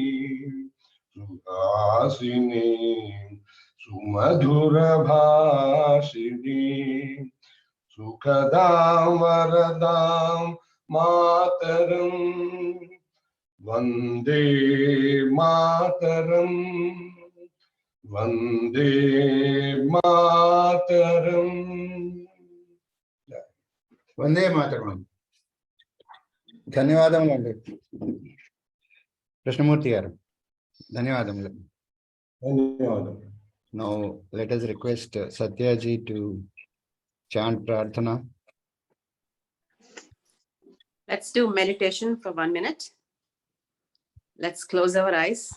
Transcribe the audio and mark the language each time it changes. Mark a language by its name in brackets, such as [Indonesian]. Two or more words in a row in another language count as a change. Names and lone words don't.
[Sanskrit] सुहासिनीं सुमधुर भाषिणीं सुखदां वरदां मातरम् वन्दे मातरम् वन्दे मातरम्. वन्दे मातरम्. [Telugu] ధన్యవాదములండి కృష్ణమూర్తి గారు. Dhanyavadamuలు. Dhanyavadamuలు. [English] Now let us request Satyaji to chant Prarthana. Let's do meditation for 1 minute. Let's close our eyes.